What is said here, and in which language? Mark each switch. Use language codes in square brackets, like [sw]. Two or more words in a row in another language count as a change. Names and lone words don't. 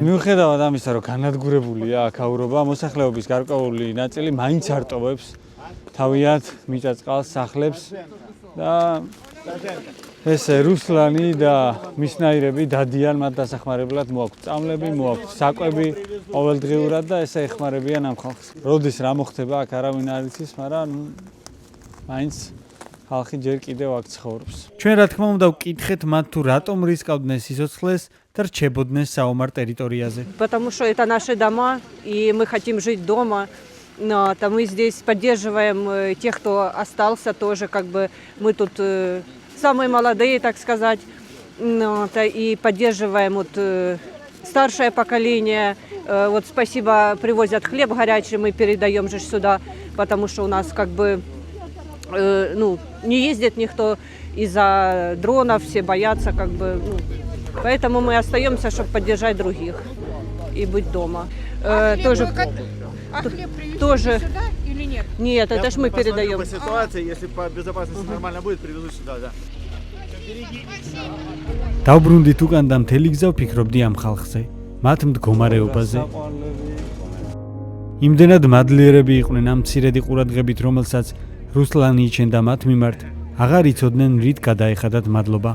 [ka] მიუხედავად ამისა, რომ განადგურებულია აქაურობა, მოსახლეობის გარკვეული ნაწილი მაინც არ ტოვებს თავიანთ მიწა-წყალს, სახლებს და ესე რუსლანი და მისნაირები დადიან მათ დასახმარებლად მოაქვთ წამლები, მოაქვთ საკვები ყოველდღიურად და ესე ეხმარებიან ამ ხალხს. როდის რა მოხდება აქ არავინ არ იცის, მაგრამ მაინც ხალხი ჯერ კიდევ აქ ცხოვრობს. ჩვენ რა თქმა უნდა ვკითხეთ მათ თუ რატომ რისკავდნენ სიცოცხლეს და რჩებოდნენ საომარ ტერიტორიაზე. [ru] Потому что это наши дома, и мы хотим жить дома. Но мы здесь поддерживаем тех, кто остался тоже, как бы мы тут самые молодые, так сказать, и поддерживаем вот старшее поколение. Вот спасибо, привозят хлеб горячий, мы передаем же сюда, потому что у нас как бы не ездит никто из-за дронов, все боятся, как бы, поэтому мы остаемся, чтобы поддержать других и быть дома. Тоже. А хлеб привезли тоже сюда или нет? Нет, это ж мы передаем. По ситуации, если по безопасности нормально будет, привезут сюда, да. [ka] დავბრუნდით უკან და მთელი გზა ვფიქრობდი ამ ხალხზე, მათ მდგომარეობაზე. იმდენად მადლიერები იყვნენ ამ მცირედი ყურადღებით, რომელსაც რუსლანი იჩენდა მათ მიმართ, აღარ იცოდნენ რით გადაეხადათ მადლობა.